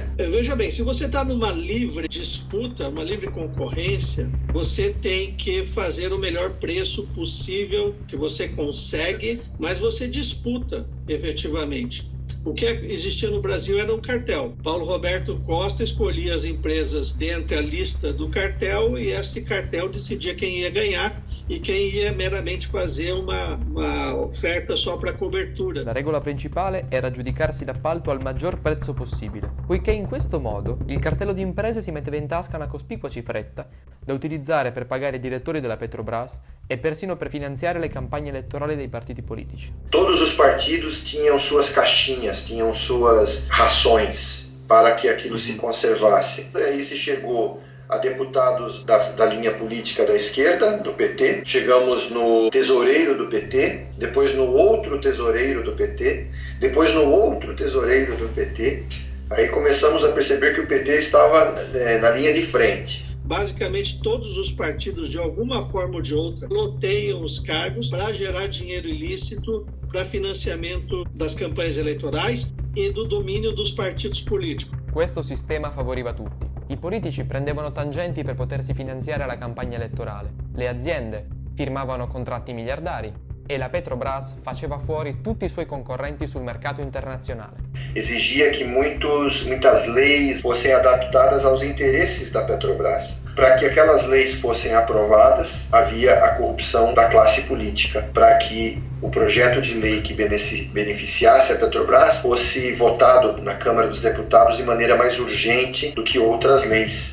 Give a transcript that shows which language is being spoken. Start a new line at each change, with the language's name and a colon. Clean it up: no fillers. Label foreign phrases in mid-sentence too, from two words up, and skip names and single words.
Portuguese: Veja bem, se você está numa livre disputa, uma livre concorrência, você tem que fazer o melhor preço possível que você consegue, mas você disputa efetivamente. O que existia no Brasil era um cartel. Paulo Roberto Costa escolhia as empresas dentre a lista do cartel e esse cartel decidia quem ia ganhar e quem ia meramente fazer uma oferta só para cobertura.
Italian: La regola principale era giudicarsi l'appalto al maggior prezzo possibile, poiché in questo modo il cartello di imprese si metteva in tasca una cospicua cifretta da utilizzare per pagare i direttori della Petrobras e persino per finanziare le campagne elettorali dei partiti politici.
Portuguese: Todos os partidos tinham suas caixinhas, tinham suas rações para que aquilo se conservasse. Aí se chegou a deputados da linha política da esquerda, do PT. Chegamos no tesoureiro do PT, depois no outro tesoureiro do PT, depois no outro tesoureiro do PT. Aí começamos a perceber que o PT estava na linha de frente. Basicamente, todos os partidos, de alguma forma ou de outra, loteiam os cargos para gerar dinheiro ilícito para financiamento das campanhas eleitorais e do domínio dos partidos políticos.
Italian: Questo sistema favoriva tutti. I politici prendevano tangenti per potersi finanziare la campagna elettorale, le aziende firmavano contratti miliardari e la Petrobras faceva fuori tutti i suoi concorrenti sul mercato internazionale.
Portuguese: Exigia que muitas leis fossem adaptadas aos interesses da Petrobras. Para que aquelas leis fossem aprovadas, havia a corrupção da classe política. Para que o projeto de lei que beneficiasse a Petrobras fosse votado na Câmara dos Deputados de maneira mais urgente do que outras leis.